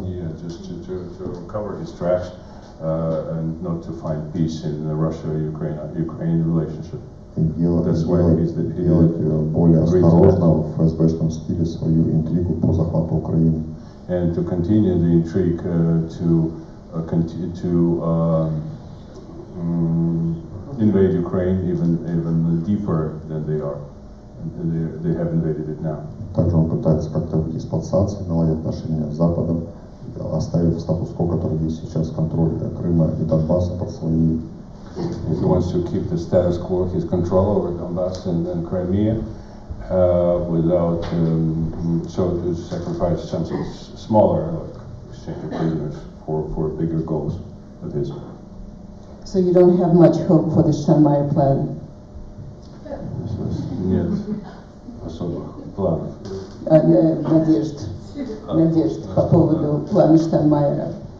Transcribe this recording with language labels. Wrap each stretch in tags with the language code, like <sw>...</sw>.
<en>Yeah, just to cover his tracks and not to find peace in the Russia-Ukraine relationship.</en> <ru>И делать более осторожно в ФСБшном стиле свою интригу по захвату Украины.</ru> <en>And to continue the intrigue to invade Ukraine even deeper than they have invaded it now.</en> <ru>Также он пытается как-то выйти из-под санкций, наладить отношения с Западом, оставив статус-кво, который есть сейчас, контроль Крыма и Донбасса под своими.</ru> <en>He wants to keep the status quo, his control over Donbass and Crimea, without so to sacrifice something smaller, like exchange of prisoners, for bigger goals of his. So you don't have much hope for the Steinmeier plan?</en> <ru>Нет особых планов. Надежд по поводу плана Штайнмайера.</ru>